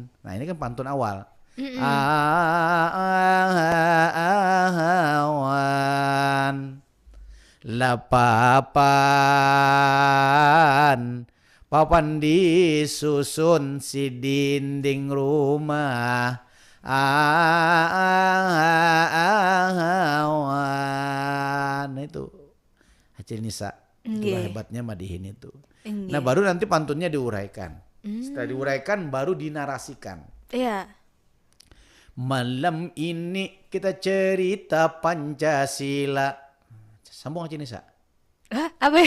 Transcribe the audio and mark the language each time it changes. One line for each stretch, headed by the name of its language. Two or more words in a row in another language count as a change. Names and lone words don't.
Indonesian: Nah ini kan pantun awal. Awan lapapan. Papan disusun si dinding rumah. Awan. Nah itu Acil Nisa. Itulah hebatnya madihin itu. Nah baru nanti pantunnya diuraikan. Setelah diuraikan baru dinarasikan. Iya. Malam ini kita cerita Pancasila. Sambung Acil Nisa. Hah? Apa ya?